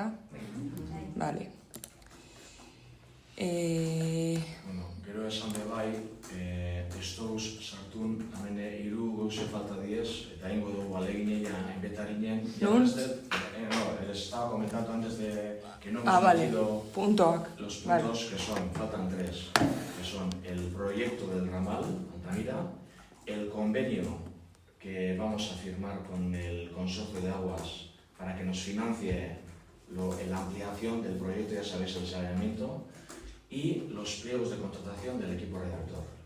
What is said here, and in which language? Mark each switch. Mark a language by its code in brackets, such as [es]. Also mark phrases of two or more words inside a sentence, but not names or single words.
[es] Vale. [eu] Bueno, gero esan be bai, estous sartun, hemen hiru gauze falta diez, eta ingo dugu alegineia enbetarinen. Non? [es] No, les estaba comentando antes de que no hemos Vale, metido [eu] puntoak. [es] los puntos Vale. que son, faltan tres, que son el proyecto del ramal, Altamira, el convenio que vamos a firmar con el Consorcio de Aguas para que nos financie la ampliación del proyecto, ya sabéis, el saneamiento, y los pliegos de contratación del equipo redactor.